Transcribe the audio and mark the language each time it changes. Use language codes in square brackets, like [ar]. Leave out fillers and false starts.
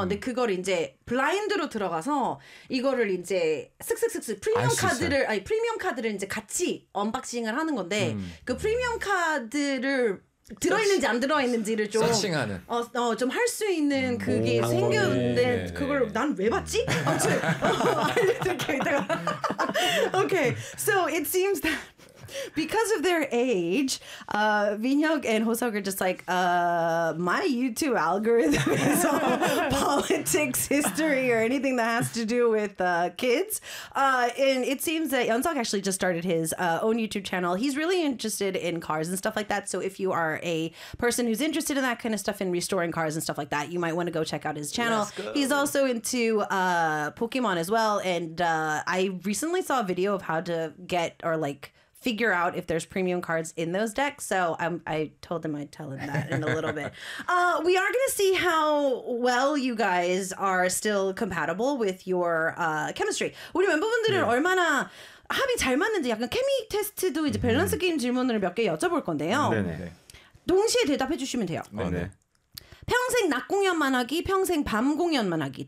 [ko] 근데 그걸 이제 블라인드로 들어가서 이거를 이제 쓱쓱쓱쓱 프리미엄 카드를 아니 프리미엄 카드를 이제 같이 언박싱을 하는 건데 그 프리미엄 카드를 들어있는지 안 들어있는지를 좀 서칭하는 좀 할 수 있는 그게 생겼는데 그걸 난 왜 봤지? 아무튼 알려드릴게요 이따가 [en] Okay, so it seems that because of their age, Vinhyuk and Hoseok are just like, my YouTube algorithm is all politics, history, or anything that has to do with kids. And it seems that Yeonseok actually just started his own YouTube channel. He's really interested in cars and stuff like that. So if you are a person who's interested in that kind of stuff and restoring cars and stuff like that, you might want to go check out his channel. He's also into Pokemon as well. And I recently saw a video of how to get or like... figure out if there's premium cards in those decks. So I told him I'd tell him that in a little bit. We are going to see how well you guys are still compatible with your chemistry. [ko] 우리 멤버분들은 yeah. 얼마나 합이 잘 맞는지 약간 케미 테스트도 이제 밸런스 게임 질문을 몇 개 여쭤볼 건데요. 동시에 대답해 주시면 돼요. 평생 낮 공연만 하기, 평생 밤 공연만 하기.